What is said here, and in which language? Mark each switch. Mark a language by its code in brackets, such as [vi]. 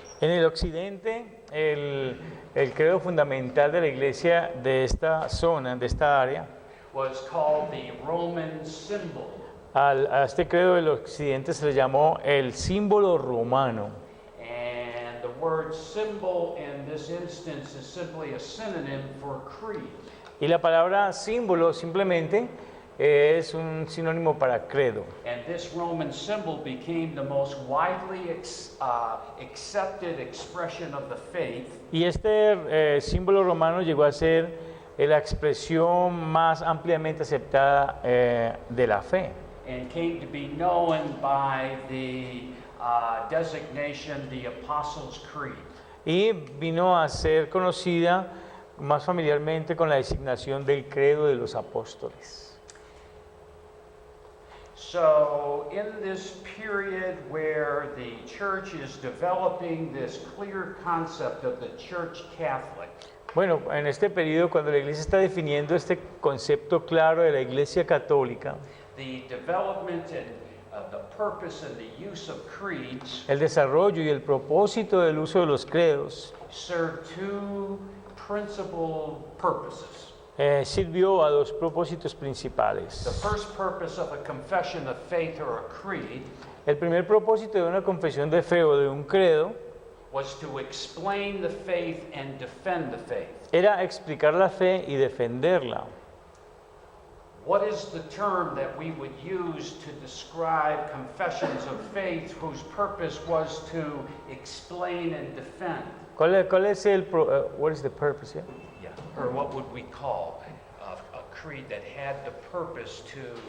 [es] En el occidente, el credo fundamental de la iglesia de esta zona, de esta área, [en] was called the Roman symbol. [es] a este credo del occidente se le llamó el símbolo romano. [en] And the word symbol in this instance is simply a synonym for creed. [es] Y la palabra símbolo simplemente es un sinónimo para credo. [en] And this Roman symbol became the most widely accepted expression of the faith [es] Y este símbolo romano llegó a ser la expresión más ampliamente aceptada de la fe. [en] and came to be known by the designation the Apostles' Creed. [es] Y vino a ser conocida más familiarmente con la designación del credo de los apóstoles. [en] So in this period where the church is developing this clear concept of the church Catholic, [es] Bueno, en este periodo, cuando la iglesia está definiendo este concepto claro de la iglesia católica, [en] the development and the purpose and the use of creeds [es] el desarrollo y el propósito del uso de los credos [en] serve two principal purposes. [es] sirvió a dos propósitos [en] The [es] principales. [en] first purpose of a confession of faith or a creed [es] El primer propósito de una confesión de fe o de un credo [en] was to explain the faith and defend the faith. [es] era explicar la fe y defenderla. [en] What is the term that we would use to describe confessions of faith whose purpose was to explain and defend? [es] ¿Cuál es el [en] what is the purpose? Yeah? Yeah. Or what would we call a creed that had the purpose to